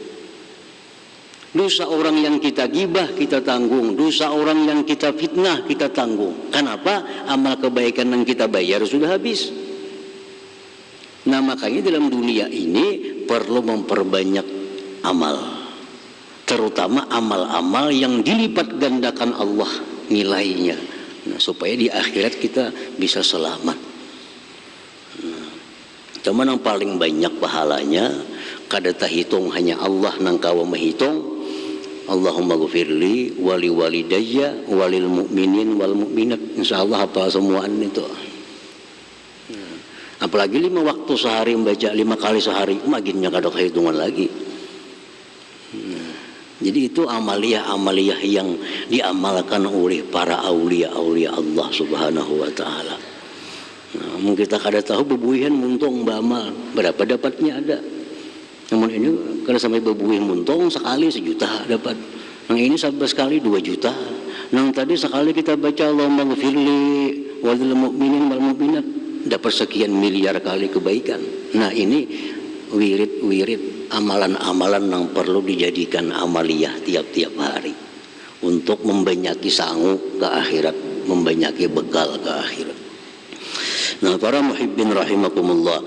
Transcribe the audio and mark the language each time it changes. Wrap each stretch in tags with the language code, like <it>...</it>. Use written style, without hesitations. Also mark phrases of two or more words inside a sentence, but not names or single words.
<id>Dosa orang yang kita gibah kita tanggung, dosa orang yang kita fitnah kita tanggung. Kenapa? Amal kebaikan yang kita bayar sudah habis. Nah, makanya dalam dunia ini perlu memperbanyak amal, terutama amal-amal yang dilipat gandakan Allah nilainya. Nah, supaya di akhirat kita bisa selamat.</id> <bjn>Cuman yang paling banyak pahalanya kada tahitung, hanya Allah nang kawa menghitung.</bjn> <ar>اللهم اغفر لي ولوالدي وللمؤمنين والمؤمنات.</ar> <bjn>Insyaallah hafal semuaan itu. Apalagi 5 waktu sehari membaca 5 kali sehari, makinnya kada kehitungan lagi.</bjn> <id>Jadi itu amaliyah-amaliyah yang diamalkan oleh para aulia-aulia Allah</id> <ar>سبحانه وتعالى.</ar> <bjn>Nah, kita kada tahu bebuihan muntung bamal berapa dapatnya ada. Namun ini kalau sampai bebuih muntong sekali 1 juta dapat.</bjn> <id>Yang ini 11 kali 2 juta. Yang tadi sekali kita baca</id> <ar>اللهم اغفر لي وللمؤمنين والمؤمنات,</ar> <id>dapat sekian miliar kali kebaikan. Nah, ini wirid-wirid amalan-amalan yang perlu dijadikan amaliyah tiap-tiap hari untuk membanyaki sangu ke akhirat, membanyaki bekal ke akhirat. Nah, para muhibbin rahimakumullah.</id>